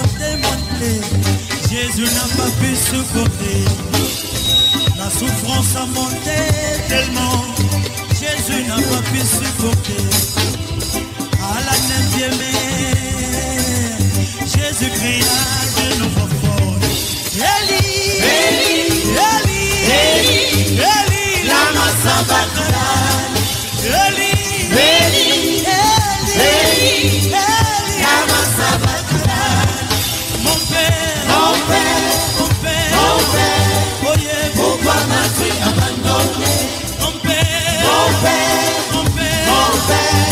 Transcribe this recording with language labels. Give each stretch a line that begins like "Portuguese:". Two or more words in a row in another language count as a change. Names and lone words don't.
French: Jésus n'a pas pu supporter. La souffrance a monté tellement. Jésus n'a pas pu supporter. À la 9e heure, Jésus cria d'une voix forte.
Aramaic: אלי, אלי, אלי, אלי, אלי, למה שבקתני. אלי, אלי, אלי, אלי, אלי, למה שבקתני.
French: Mon père, mon père, mon père, mon père,
English: oh yeah,
French: pourquoi m'as-tu abandonné? Mon père, mon père, mon père, mon père.